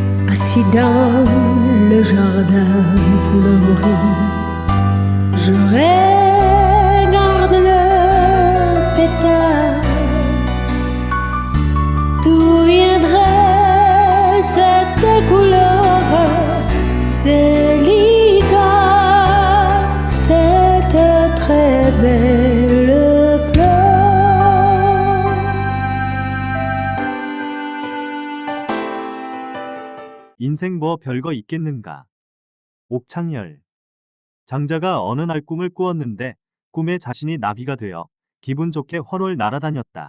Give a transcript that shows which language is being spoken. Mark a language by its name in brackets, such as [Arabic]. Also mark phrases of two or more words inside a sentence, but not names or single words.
[French] Assis dans le jardin fleuri, je regarde le pétale. D'où viendrait cette couleur délicate, cette très belle fleur? [Korean] 인생 뭐 별거 있겠는가. 옥창열. 장자가 어느 날 꿈을 꾸었는데 꿈에 자신이 나비가 되어 기분 좋게 훨훨 날아다녔다.